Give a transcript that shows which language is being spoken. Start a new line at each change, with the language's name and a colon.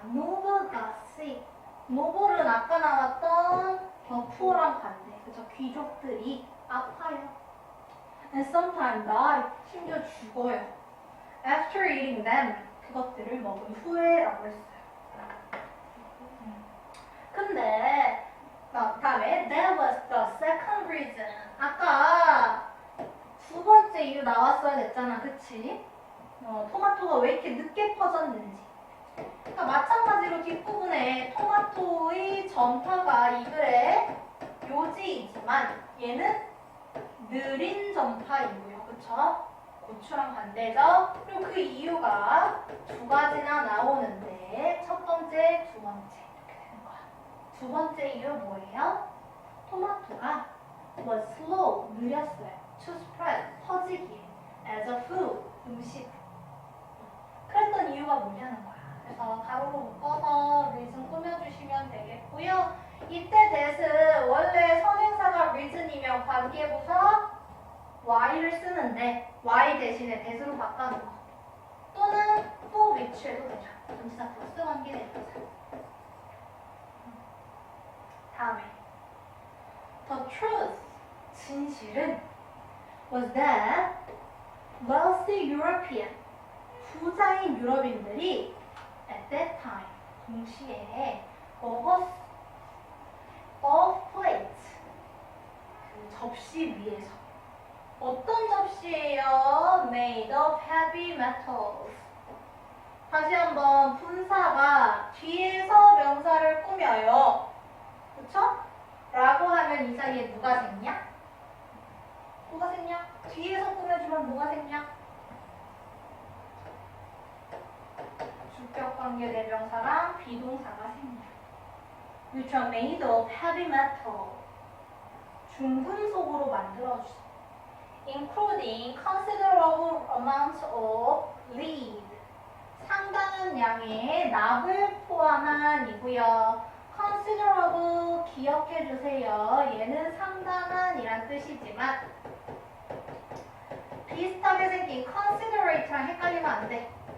Korean: 노블가
English: sick.
Korean: 노블은 아까 나왔던 더 푸어랑 반대. 그쵸? 귀족들이 아파요.
English: And sometimes die.
Korean: 심지어 죽어요.
English: After eating them.
Korean: 그것들을 먹은 후에라고 했어요. 근데 다음에
English: that was the second reason.
Korean: 아까 두 번째 이유 나왔어야 됐잖아. 그치? 토마토가 왜 이렇게 늦게 퍼졌는지. 그러니까 마찬가지로 뒷부분에 토마토의 전파가 이 글의 요지이지만 얘는 느린 전파이고요. 그쵸? 고추랑 반대죠? 그리고 그 이유가 두 가지나 나오는데 첫 번째, 두 번째 이렇게 되는 거야. 두 번째 이유 뭐예요? 토마토가
English: was slow,
Korean: 느렸어요.
English: to spread,
Korean: 퍼지기에
English: as a food,
Korean: 음식. 그랬던 이유가 뭐냐는 거야. 그래서 가로로 묶어서 reason 꾸며주시면 되겠고요. 이때 that은 원래 선행사가 reason이면 관계부사 y를 쓰는데 y 대신에 that으로 바꿔놓은 거. 또는
English: for which
Korean: 해도 되죠. 전치사 플러스 관계 대명사. 다음에
English: the truth,
Korean: 진실은
English: was that wealthy European,
Korean: 부자인 유럽인들이
English: at that time,
Korean: 동시에 먹었
English: of plates,
Korean: 그 접시 위에서. 어떤 접시예요?
English: Made of heavy metals.
Korean: 다시 한번 분사가 뒤에서 명사를 꾸며요. 그쵸? 라고 하면 이 사이에 누가 생냐? 뭐가 생냐? 뒤에서 꾸며주면 뭐가 생냐? 주격관계 대명사랑 비동사가 생겨.
English: Which are made of heavy metal.
Korean: 중금속으로 만들어주세요.
English: Including considerable amounts of lead.
Korean: 상당한 양의 납을 포함한 이고요. considerable 기억해 주세요. 얘는 상당한이란 뜻이지만 비슷하게 생긴 considerate랑 헷갈리면 안 돼.